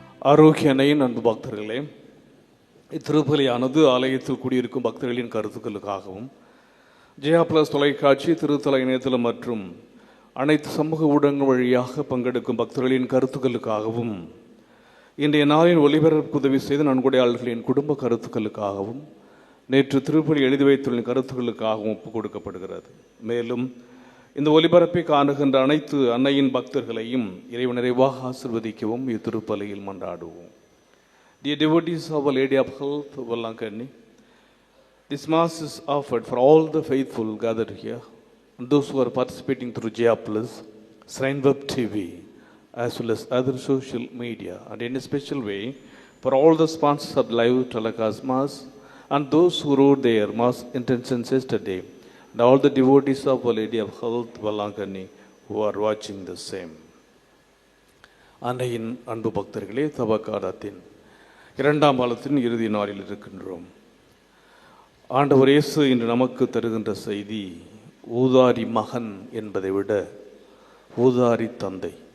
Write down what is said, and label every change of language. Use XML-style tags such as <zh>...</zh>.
<ta>ஆரோக்கியனையின் அன்பு பக்தர்களே, இத்திருப்பலியானது ஆலயத்தில் கூடியிருக்கும் பக்தர்களின் கருத்துக்களுக்காகவும் ஜெயா பிளஸ் தொலைக்காட்சி திருத்தல இணையதளம் மற்றும் அனைத்து சமூக ஊடகங்கள் வழியாக பங்கெடுக்கும் பக்தர்களின் கருத்துக்களுக்காகவும் இன்றைய நாளின் ஒலிபரப்பு உதவி செய்த நன்கொடையாளர்களின் குடும்ப கருத்துக்களுக்காகவும் நேற்று திருப்பலி எழுதி வைத்துள்ள கருத்துக்களுக்காகவும் ஒப்புக் கொடுக்கப்படுகிறது. மேலும் இந்த ஒலிபரப்பை காணுகின்ற அனைத்து அன்னையின் பக்தர்களையும் இறைவன் நிறைவாக ஆசிர்வதிக்கவும் இத்திருப்பலியில் மன்றாடுவோம்.</ta> <en>Dear devotees of Our Lady of Health, Vallankani, this Mass is offered for all the faithful gathered here and those who are participating through Jaya Plus, Shrine Web TV, as well as other social media, and in a special way for all the sponsors of live telecast Mass and those who wrote their Mass intentions yesterday, and all the devotees of Our Lady of Health, Vallankani, who are watching the same.</en> <ta>அன்னையின் அன்பு பக்தர்களே, தவக்காலத்தின் இரண்டாம் காலத்தின் இறுதி நாளில் இருக்கின்றோம். ஆண்டவர் இயேசு இன்று நமக்கு தருகின்ற செய்தி ஊதாரி மகன் என்பதை விட ஊதாரி தந்தை.</ta>